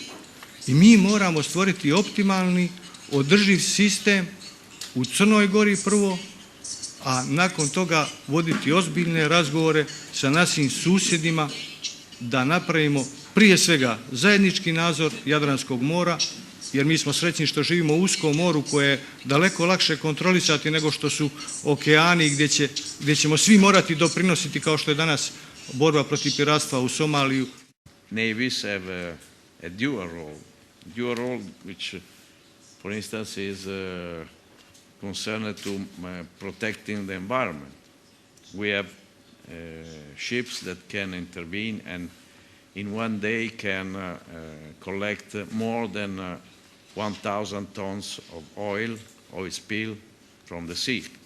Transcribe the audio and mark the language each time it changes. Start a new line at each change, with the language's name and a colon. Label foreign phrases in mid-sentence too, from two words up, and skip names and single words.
Serbian: I mi moramo stvoriti optimalni, održiv sistem u Crnoj Gori prvo, a nakon toga voditi ozbiljne razgovore sa našim susjedima da napravimo prije svega zajednički nadzor Jadranskog mora, jer mi smo srećni što živimo u uskom moru koje je daleko lakše kontrolisati nego što su okeani gdje ćemo svi morati doprinositi, kao što je danas borba protiv piratstva u Somaliju.
English: Navies have a dual role which, for instance, is concerned to protecting the environment. We have ships that can intervene and in one day can collect more than 1,000 tons of oil spill from the sea.